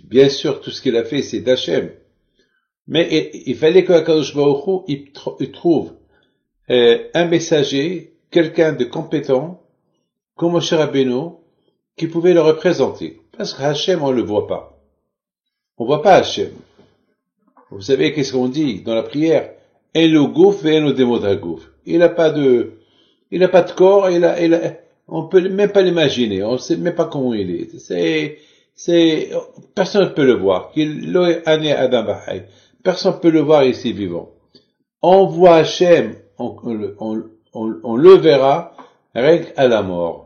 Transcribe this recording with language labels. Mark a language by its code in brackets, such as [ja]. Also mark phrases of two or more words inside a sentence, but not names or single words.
[fr] Bien sûr, tout ce qu'il a fait, c'est d'Hachem. Mais il fallait que [he] הקדוש ברוך הוא [fr] il trouve un messager, quelqu'un de compétent, comme Moshe Rabbeinu, qui pouvait le représenter. Parce que Hachem, on le voit pas. On voit pas Hachem. Vous savez qu'est-ce qu'on dit dans la prière? [he] אינו גוף ואינו דמות הגוף. [fr] Il n'a pas de corps, on peut même pas l'imaginer, on sait même pas comment il est. Personne ne peut le voir. Personne ne peut le voir ici vivant. On voit Hachem, on le verra, rien qu'à la mort.